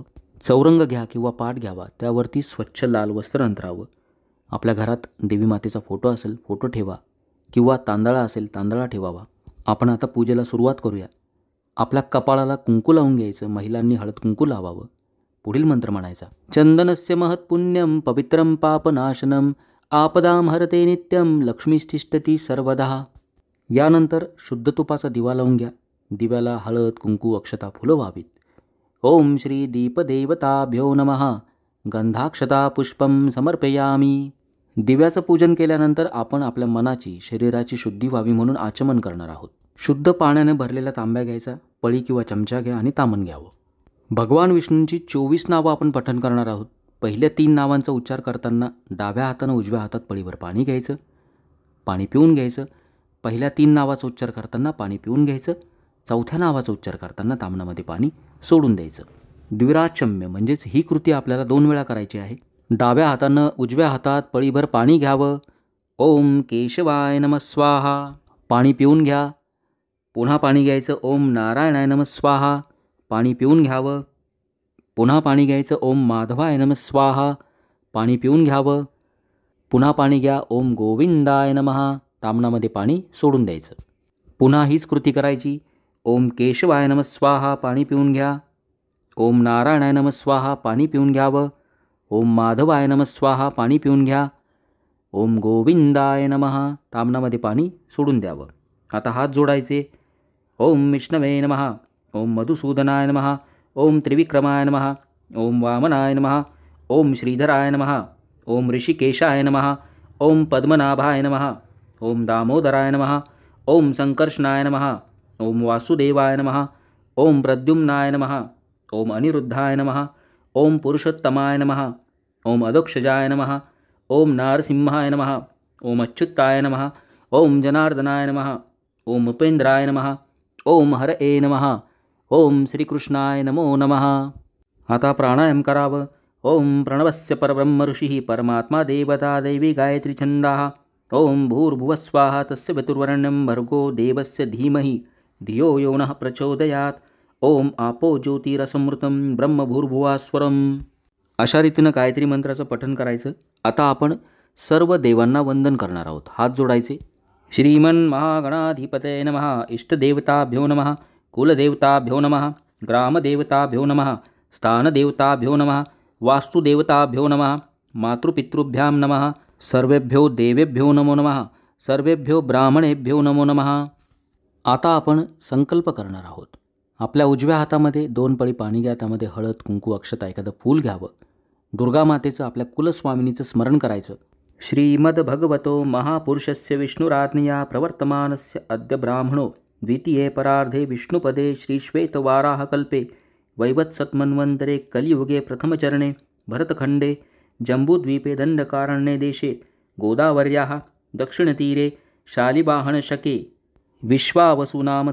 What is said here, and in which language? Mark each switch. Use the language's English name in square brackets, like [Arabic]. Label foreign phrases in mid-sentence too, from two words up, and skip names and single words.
[Marathi] चौरंग घ्या किंवा पाट घ्यावा, त्यावरती स्वच्छ लाल वस्त्र अंतरावं. आपल्या घरात देवी मातेचा फोटो असेल फोटो ठेवा किंवा तांदळा असेल तांदळा ठेवावा. आपण आता पूजेला सुरुवात करूया. आपल्या कपाळाला कुंकू लावून घ्यायचं. महिलांनी हळद कुंकू लावावं. पुढील मंत्र म्हणायचा. [Sanskrit] चंदनस्य महत्पुण्यम पवित्रम पापनाशनम आपदाम हरते नित्यम लक्ष्मीष्ठिष्ठती सर्वदा. [Marathi] यानंतर शुद्ध तुपाचा दिवा लावून घ्या. दिव्याला हळद कुंकू अक्षता फुलं व्हावीत. [Sanskrit] ओम श्री दीपदेवताभ्यो नमः गंधाक्षता पुष्पम समर्पयामी. [Marathi] दिव्याचं पूजन केल्यानंतर आपण आपल्या मनाची शरीराची शुद्धी व्हावी म्हणून आचमन करणार आहोत. शुद्ध पाण्याने भरलेला तांब्या घ्यायचा. पळी किंवा चमचा घ्या आणि तामण घ्यावं. भगवान विष्णूंची 24 नावं आपण पठण करणार आहोत. पहिल्या 3 नावांचा उच्चार करताना डाव्या हातानं उजव्या हातात पळीवर पाणी घ्यायचं, पाणी पिऊन घ्यायचं. पहिल्या 3 नावाचा उच्चार करताना पाणी पिऊन घ्यायचं. चौथ्या नावाचा उच्चार करताना तामणामध्ये पाणी सोडून द्यायचं. द्विराचम्य म्हणजेच ही कृती आपल्याला 2 वेळा करायची आहे. डाव्या हातानं उजव्या हातात पळीभर पाणी घ्यावं. [Sanskrit] ओम केशवाय नमः स्वाहा. [Marathi] पाणी पिऊन घ्या. पुन्हा पाणी घ्यायचं. [Sanskrit] ओम नारायणाय नमः स्वाहा. [Marathi] पाणी पिऊन घ्यावं. पुन्हा पाणी घ्यायचं. [Sanskrit] ओम माधवाय नमः स्वाहा. [Marathi] पाणी पिऊन घ्यावं. पुन्हा पाणी घ्या. [Sanskrit] ओम गोविंदाय नमः. [Marathi] तामणामध्ये पाणी सोडून द्यायचं. पुन्हा हीच कृती करायची. [Sanskrit] ओम केशवाय नमः स्वाहा. [Marathi] पाणी पिऊन घ्या. [Sanskrit] ओम नारायणाय नमः स्वाहा. [Marathi] पाणी पिऊन घ्यावं. [Sanskrit] ओम माधवाय नमः स्वाहा. [Marathi] पाणी पिऊन घ्या. [Sanskrit] ओम गोविंदाय नमः. [Marathi] तामणामध्ये पाणी सोडून द्यावं. आता हात जोडायचे. [Sanskrit] ओम विष्णवे नमः. ओम मधुसूदनाय नमः. ओम त्रिविक्रमाय नमः. ओम वामनाय नमः. ओम श्रीधराय नमः. ओम ऋषिकेशाय नमः. ओम पद्मनाभाय नमः. ओम दामोदराय नमः. ओम संकर्षणाय नमः. ओम वासुदेवाय नमः. ओम प्रद्युम्नाय नमः. ओम अनिरुद्धाय नमः. ओम पुरुषोत्तमाय नमः. ओम अदोक्षजाय नमः. ओम नारसिंहाय नमः. ओम अच्युताय नमः. ओम जनार्दनाय नमः. ओम उपेंद्राय नमः. ओम हरये नमः. ओम श्रीकृष्णाय नमो नमः. [Marathi] आता प्राणायाम करावं. [Sanskrit] ओम प्रणवस्य परब्रह्म ऋषिः परमात्मा देवता दैवी गायत्री छंदाः. ओम भूर्भुवस्वाहा तस्य पितुर्वरेण्यं भर्गो देवस्य धीमहि धियो यो नः प्रचोदयात्. ओम आपो ज्योतिरसमृतं ब्रह्मभूर्भुवास्वरम. [Marathi] अशा रीतीनं गायत्री मंत्राचं पठण करायचं. आता आपण सर्व देवांना वंदन करणार आहोत. हात जोडायचे. [Sanskrit] श्रीमन महागणाधिपतये नमः. इष्टदेवताभ्यो नमः. कुलदेवताभ्यो नमः. ग्रामदेवताभ्यो नमः. स्थानदेवताभ्यो नमः. वास्तुदेवताभ्यो नमः. मातृपितृभ्यां नमः. सर्वेभ्यो देवेभ्यो नमो नमः. सर्वेभ्यो ब्राह्मणेभ्यो नमो नमः. [Marathi] आता आपण संकल्प करणार आहोत. आपल्या उजव्या हातामध्ये 2 पळी पाणी घ्या. त्यामध्ये हळद, कुंकू, अक्षता, एखादं फूल घ्यावं. दुर्गामातेचं, आपल्या कुलस्वामिनीचं स्मरण करायचं. [Sanskrit] श्रीमद्भगवतो महापुरुषस्य विष्णुराज्ञया प्रवर्तमानस्य अद्य ब्राह्मणो द्वितीये परार्धे विष्णुपदे श्रीश्वेतवाराहकल्पे वैवत्सत्मन्वन्तरे कलियुगे प्रथमचरणे भरतखण्डे जम्बूद्वीपे दण्डकारण्ये देशे गोदावर्याः दक्षिणतीरे शालिवाहनशके विश्वावसुनाम